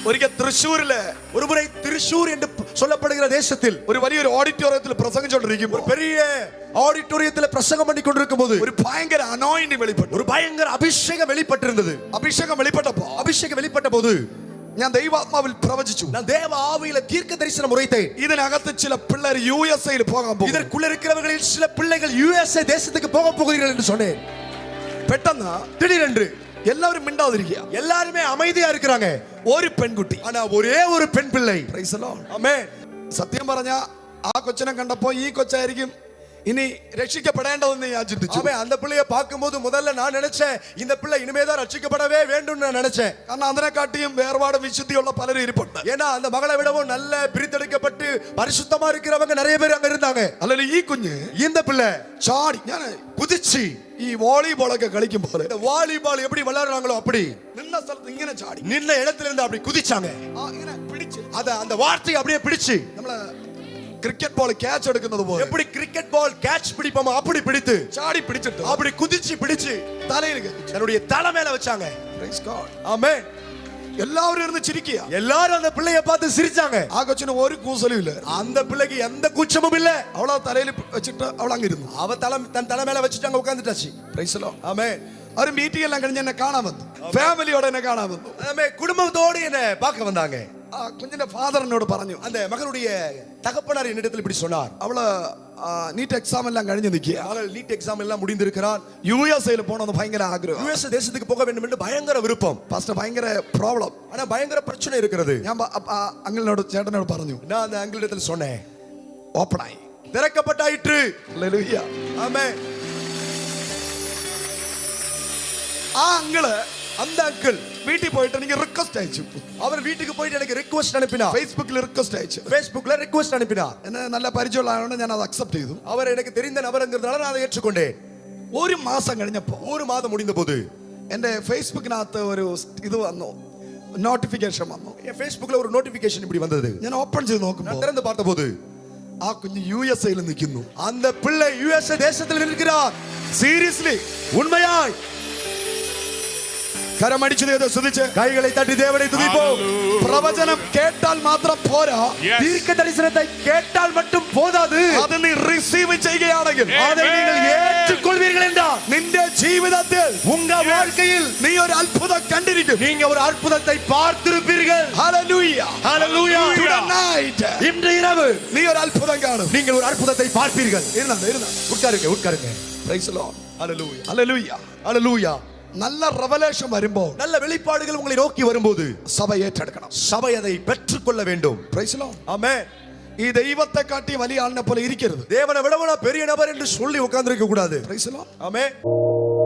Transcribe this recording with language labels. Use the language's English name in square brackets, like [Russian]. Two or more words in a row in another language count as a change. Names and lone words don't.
[Malayalam] ഒരിക്കൽ തൃശ്ശൂരിലെ [Tamil] ஒருமுறை திருச்சூர் என்று சொல்லப்படுகிற தேசத்தில் [Malayalam] ഒരു വലിയൊരു ഓഡിറ്റോറിയത്തിൽ പ്രസംഗിച്ചുകൊണ്ടിരിക്കുമ്പോൾ [Tamil] ஒரு பெரிய ஆடிட்டோரியத்தில் பிரசங்கம் பண்ணி கொண்டிருக்கும் போது [Malayalam] ഒരു ഭയങ്കര അനോയിന്റിംഗ് വെളിപ്പെട്ടു. [Tamil] ஒரு பயங்கர அபிஷேகம் வெளிப்பட்டிருந்தது. [Malayalam] അഭിഷേകം വെളിപ്പെട്ടപ്പോൾ [Tamil] அபிஷேகம் வெளிப்பட்ட போது [Malayalam] ഞാൻ ദൈവാത്മാവിൽ പ്രവചിച്ചു. [Tamil] நான் தேவ ஆவியில தீர்க்க தரிசனம் உரைத்தேன். [Malayalam] ഇതിനകത്ത് ചില പിള്ളേർ യുഎസ്എയിൽ പോകാൻ പോകും. [Tamil] இதற்குள்ள இருக்கிறவர்களில் சில பிள்ளைகள் யுஎஸ்ஏ தேசத்துக்கு போக போகிறீர்கள் என்று சொன்னேன். [Malayalam] പെട്ടെന്ന് [Tamil] திடீரென்று [Malayalam] എല്ലാവരും മിണ്ടാതിരിക്കുക. [Tamil] எல்லாருமே அமைதியா இருக்கிறாங்க. [Malayalam] ഒരു പെൺകുട്ടി, [Tamil] ஆனா ஒரே ஒரு பெண் பிள்ளை. [English] Praise the Lord. [Tamil] ஆமென். [Malayalam] സത്യം പറഞ്ഞ ആ കൊച്ചിനെ കണ്ടപ്പോ ഈ കൊച്ചായിരിക്കും ഇനി രക്ഷിക്കപ്പെടേണ്ടതെന്ന് ഞാൻ ചിന്തിച്ചു. [Tamil] ஆமென். அந்த பிள்ளையை பார்க்கும்போது முதல்ல நான் நினைச்சேன் இந்த பிள்ளை இனிமேதான் ரட்சிக்கப்படவே வேண்டும் நான் நினைச்சேன். [Malayalam] കാരണം അതിനെക്കാട്ടിയും വേർപാട് വിശുദ്ധിയുള്ള പലരും ഇരിപ്പുണ്ട്. [Tamil] ஏன்னா அந்த மகளை விடவும் நல்ல பிரித்தெடுக்கப்பட்டு பரிசுத்தமா இருக்கிறவங்க நிறைய பேர் அங்க இருந்தாங்க. [Malayalam] അല്ലെങ്കിൽ ഈ കുഞ്ഞ് [Tamil] இந்த பிள்ளை [Malayalam] ചാടി ഞാൻ [Tamil] குதிச்சு [Malayalam] ഈ വോളിബോളൊക്കെ കളിക്കുമ്പോൾ [Tamil] இந்த வாலிபால் எப்படி விளையாடுறாங்களோ அப்படி [Malayalam] നിന്ന സ്ഥലത്ത് ഇങ്ങനെ ചാടി [Tamil] நின்ன இடத்துல இருந்து அப்படி குதிச்சாங்க. [Malayalam] ഇങ്ങനെ പിടിച്ച് [Tamil] அந்த வார்த்தையை அப்படியே பிடிச்சு [Malayalam] നമ്മള് [English] cricket ball catch [Malayalam] എടുക്കുന്നത് പോലെ [Tamil] எப்படி [English] cricket ball catch [Tamil] பிடிப்போமோ அப்படி பிடித்து [Malayalam] ചാടി പിടിച്ചിട്ട് [Tamil] அப்படி குதிச்சு பிடிச்சு [Malayalam] തലയിൽ [Tamil] தன்னுடைய தலை மேல வச்சாங்க. [English] Praise God. [Tamil] ஆமென். [Malayalam] എല്ലാവരും ഇരുന്ന് ചിരിക്കുക. [Tamil] எல்லாரும் அந்த பிள்ளைய பார்த்து சிரிச்சாங்க. [Malayalam] ആ കൊച്ചിന് ഒരു കൂസലും ഇല്ല. [Tamil] அந்த பிள்ளைக்கு எந்த கூச்சமும் இல்ல. [Malayalam] അവളെ തലയിൽ വെച്ചിട്ട് അവൾ അങ്ങിരുന്നു. [Tamil] அவ தன் தலை மேல வச்சுட்டாங்க உட்கார்ந்துட்டாச்சு. [English] Praise the Lord. [Tamil] ஆமென். [Malayalam] ഒരു മീറ്റിംഗ് എല്ലാം കഴിഞ്ഞ് എന്നെ കാണാൻ വന്നു. ഫാമിലിയോടെ എന്നെ കാണാൻ വന്നു. [Tamil] ஆமென். குடும்பத்தோடு என்ன பார்க்க வந்தாங்க. [Malayalam] ആ കുഞ്ഞിന്റെ ഫാദർ എന്നോട് പറഞ്ഞു, [Tamil] அந்த மகனுடைய தகப்பனார் என்னிடத்தில் இப்படி சொன்னார். [Malayalam] അവള് [English] NEET exam [Malayalam] എല്ലാം കഴിഞ്ഞ് നിൽക്കുക. [Tamil] மகள் [English] NEET exam [Tamil] எல்லாம் முடிந்திருக்கிறார். [Malayalam] യുഎസ്എയിൽ പോകണമെന്ന് ഭയങ്കര ആഗ്രഹം. [Tamil] யுஎஸ் தேசத்துக்கு போக வேண்டும் என்று பயங்கர விருப்பம். [Malayalam] ഫസ്റ്റ് ഭയങ്കര പ്രോബ്ലം. [Tamil] ஆனா பயங்கர பிரச்சனை இருக்கிறது. [Malayalam] ഞാൻ അങ്കിളിനോട് ചേട്ടനോട് പറഞ്ഞു, [Tamil] நான் அந்த அங்கிளிடத்தில் சொன்னேன். [Malayalam] ഓപ്പണായി, [Tamil] திறக்கப்பட்டாயிற்று. [Malayalam] ഹല്ലേലൂയ. [Tamil] ஆமென். [Malayalam] ആ അങ്കിള് [Tamil] அந்த அங்கிள் [Malayalam] വീട്ടിൽ പോയിട്ട് എനിക്ക് റിക്വസ്റ്റ് അയച്ചു. [Tamil] அவர் வீட்டுக்கு போயிட்டு எனக்கு ரிக்வெஸ்ட் அனுப்பினார். [Malayalam] ഫേസ്ബുക്കിൽ റിക്വസ്റ്റ് അയച്ചു. [Tamil] Facebookல ரிக்வெஸ்ட் அனுப்பினார். [Malayalam] എന്നെ നല്ല പരിചയമുള്ള ആയതുകൊണ്ട് ഞാൻ അത് അക്സെപ്റ്റ് ചെയ്തു. [Tamil] அவர் எனக்கு தெரிந்த நபர்ங்கிறதால நான் அதை ஏற்றுக்கொண்டேன். [Malayalam] ഒരു മാസം കഴിഞ്ഞപ്പോൾ [Tamil] ஒரு மாதம் முடிந்த போது [Malayalam] എന്റെ ഫേസ്ബുക്കിനകത്ത് ഒരു ഇത് വന്നു, നോട്ടിഫിക്കേഷൻ വന്നു. [Tamil] என் Facebookல ஒரு நோட்டிபிகேஷன் இப்படி வந்தது. [Malayalam] ഞാൻ ഓപ്പൺ ചെയ്ത് [Tamil] நான் [Malayalam] നോക്കുമ്പോൾ [Tamil] திறந்து பார்த்தபோது [Malayalam] ആ കുഞ്ഞ് യുഎസ്എയിൽ നിൽക്കുന്നു. [Tamil] அந்த பிள்ளை யுஎஸ்ஏ தேசத்தில் இருக்கிறார். [Malayalam] സീരിയസ്ലി, [Tamil] உண்மையாய் [Malayalam] കരമടിച്ചു ദൈവത്തെ സ്തുതിച്ച് [Tamil] கைகளை தட்டி தேவனை துதிப்போம். [Malayalam] പ്രവചനം കേട്ടാൽ മാത്രം പോരാ, [Tamil] தீர்க்க தரிசனத்தை கேட்டால் மட்டும் போதாது. [Malayalam] അത് നീ റിസീവ് ചെയ്യുകയാണെങ്കിൽ, [Tamil] அதை நீங்கள் ஏற்றுக்கொள்வீர்கள் என்றால் [Malayalam] നിന്റെ ജീവിതത്തിൽ [Tamil] உங்க வாழ்க்கையில் [Malayalam] നീ ഒരു അത്ഭുതം കണ്ടിരിക്കും. [Tamil] நீங்க ஒரு அற்புதத்தை பார்த்திருப்பீர்கள். [Malayalam] ഹല്ലേലൂയ. [Tamil] ஹalleluya. Tonight இன்று இரவு [Malayalam] നീ ഒരു അത്ഭുതം കാണും. [Tamil] நீங்கள் ஒரு அற்புதத்தை பார்ப்பீர்கள். [Malayalam] ഇരുന്നാ [Tamil] உட்காருங்க உட்காருங்க. [English] Praise the Lord. [Tamil] ஹalleluya. [Malayalam] ഹല്ലേലൂയ. [Tamil] ஹalleluya. [Malayalam] നല്ല റെവലേഷൻ വരുമ്പോൾ, [Tamil] நல்ல வெளிப்பாடுகள் உங்களை நோக்கி வரும்போது [Malayalam] സഭ ഏറ്റെടുക്കണം. [Tamil] சபை அதை பெற்றுக்கொள்ள வேண்டும். [English] Praise the Lord. [Tamil] ஆமென். [Malayalam] ഈ ദൈവത്തെ കാട്ടി വലിയ ആളിനെ പോലെ ഇരിക്കരുത്. [Tamil] தேவனை விடவனா பெரிய நபர் என்று சொல்லி உட்கார்ந்திருக்க கூடாது. [English] Praise the Lord. [Tamil] ஆமென்.